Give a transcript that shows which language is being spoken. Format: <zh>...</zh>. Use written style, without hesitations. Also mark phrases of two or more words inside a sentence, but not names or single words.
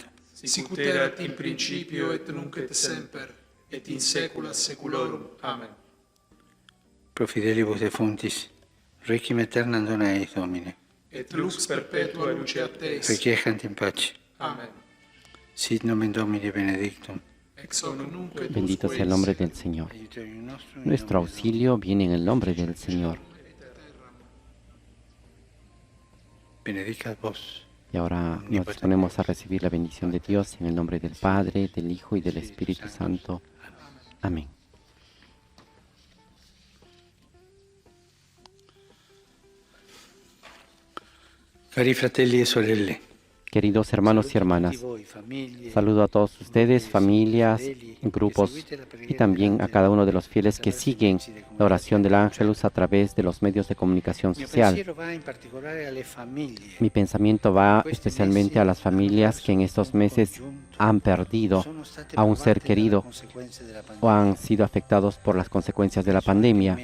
<la>Sicut erat in principio et nunc et semper et in saecula saeculorum. Amen. Pro fidelibus defuntis, requiem aeternam dona eis, Domine. Et lux perpetua luceat Teis. Requiescant in pace. Amen. Sit nomen Domini benedictum. Ex hoc nunc et</la> <es>Bendito sea el nombre del Señor.</es> <la>Aiuterium nostrum in</la> <es>Nuestro</es> <la>nomine</la> <es>auxilio viene en el nombre del Señor.</es> <la>Domini. Benedicat vos.</la> <es>Y ahora nos disponemos a recibir la bendición de Dios en el nombre del Padre, del Hijo y del Espíritu Santo. Amén.</es> <it>Cari fratelli e sorelle,</it> <es>Queridos hermanos y hermanas, saludo a todos ustedes, familias, grupos y también a cada uno de los fieles que siguen la oración del Ángelus a través de los medios de comunicación social. Mi pensamiento va especialmente a las familias que en estos meses han perdido a un ser querido o han sido afectados por las consecuencias de la pandemia.</es>